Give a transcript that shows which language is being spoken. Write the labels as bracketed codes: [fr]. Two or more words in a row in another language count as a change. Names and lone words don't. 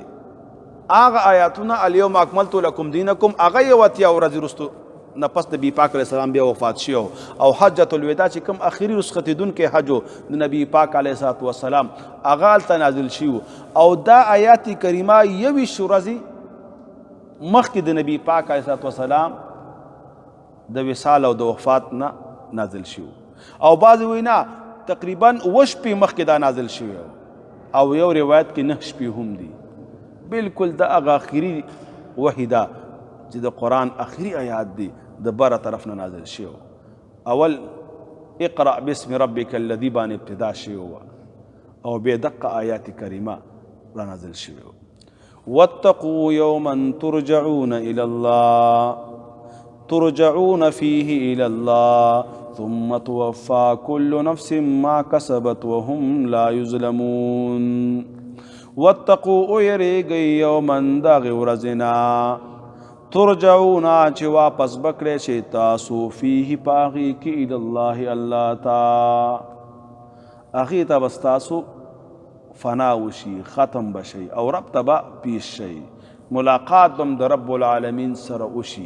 [ps] هغه آیاتونه [ar] الیوم اکملت لکم دینکم [ps] هغه یو اتیا ورځې وروستو نه پس نبي پاک [ar] علیه السلام [ps] بیا وفات شي او حجة الوداع چې کوم اخري رسختېدونکی حج د نبي پاک [ar] علیه السلام [ps] هغه هلته نازل شي او دا آیات کریمه یویشت ورځې مخکې د نبي پاک [ar] علیه السلام [ps] د وصال او د وفات نه نازل شو. او بعضې وایي نه تقریبا 7 شپې مخکې دا نازل شوی او یو روایت کې 9 شپې هم دي. بلکل د هغه اخري وحی ده چې د قرآن اخري آیات دی د بره طرف نه نازل شوی. اول [ar] اقرأ باسم ربک الذي [ps] باندې ابتدا شوی او بیا دقه آیات کریمه را نازل شوی. [ar] واتقوا یوما ترجعون الى الله ترجعون فيه إلى الله ثم توفى كل نفس ما كسبت وهم لا يظلمون. [ps] واتقوا ويريږئ یوما دغې ورځې ترجعون چې واپس بکړی شئ تاسو فيه په هغې کې [ar] الى الله [ps] الله ته هغې ته به ستاسو فنا وشي ختم به شئ او رب ته به پیش شئ ملاقات به د [ar] رب العالمین [ps] سره وشي.